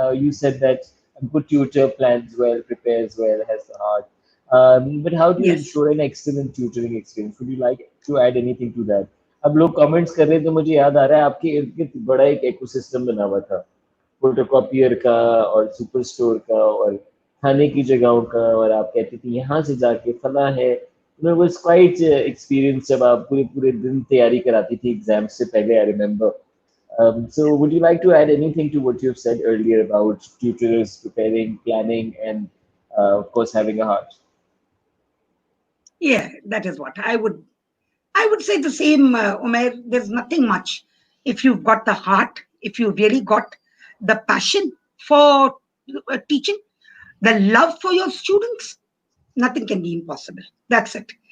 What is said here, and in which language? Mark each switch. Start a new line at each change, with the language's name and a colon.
English: you said that a good tutor plans well, prepares well, has the heart. But how do you Yes. ensure an excellent tutoring experience? Would you like to add anything to that?
Hindi: अब लोग comments कर रहे हैं तो मुझे याद आ रहा है आपके इर्द गिर्द बड़ा एक इकोसिस्टम बना हुआ था फोटोकॉपियर का और सुपर स्टोर का और खाने की जगहों का और आप कहते थे यहाँ से जाके फला है वाज क्वाइट एक्सपीरियंस जब आप पूरे पूरे दिन तैयारी कराती थी एग्जाम से पहले I remember
English: so would you like to add anything to what you've said earlier about tutors preparing planning and of course having a heart. Yeah, that is what I would say the same, Umair. There's nothing much. If you've got the heart, if you really got the passion for teaching, the love for your students, nothing can be impossible. That's it.